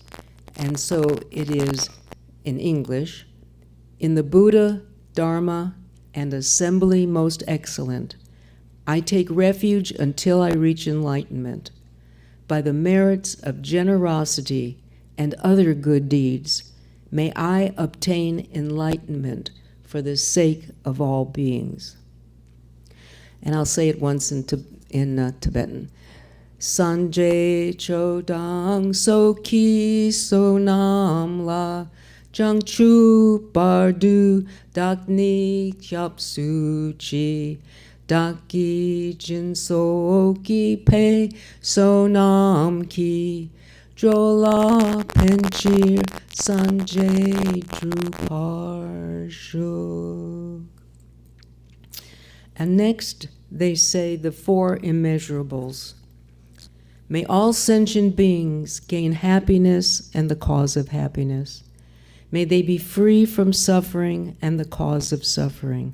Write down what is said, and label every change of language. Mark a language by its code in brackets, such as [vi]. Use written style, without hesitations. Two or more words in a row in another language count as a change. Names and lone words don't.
[en] And so it is in English, in the Buddha, Dharma, and assembly most excellent, I take refuge until I reach enlightenment. By the merits of generosity and other good deeds, may I obtain enlightenment for the sake of all beings. And I'll say it once in Tibetan. [bo] སངས་རྒྱས་ཆོས་དང་ཚོགས་ཀྱི་མཆོག་རྣམས་ལ། བྱང་ཆུབ་བར་དུ་བདག་ནི་སྐྱབས་སུ་མཆི། བདག་གིས་སྦྱིན་སོགས་བགྱིས་པའི་བསོད་ནམས་ཀྱིས། འགྲོ་ལ་ཕན་ཕྱིར་སངས་རྒྱས་འགྲུབ་པར་ཤོག. [en] And next, they say the four immeasurables. May all sentient beings gain happiness and the cause of happiness. May they be free from suffering and the cause of suffering.